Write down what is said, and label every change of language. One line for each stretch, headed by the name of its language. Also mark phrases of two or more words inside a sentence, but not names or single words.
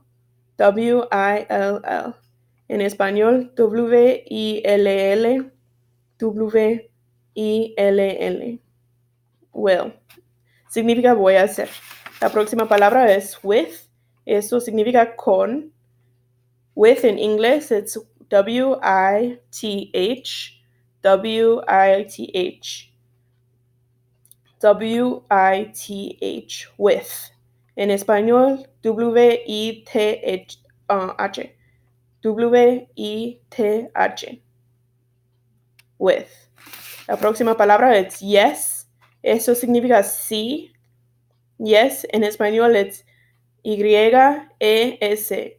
Spanish: W-I-L-L. En español, W-I-L-L. W-I-L-L. Will. Significa voy a hacer. La próxima palabra es with. Eso significa con.
English: With in English, it's W-I-T-H. W-I-T-H. W-I-T-H. With.
Spanish: En español, W-I-T-H. W-I-T-H. With. La próxima palabra es yes. Eso significa sí. Yes, en español es Y-E-S.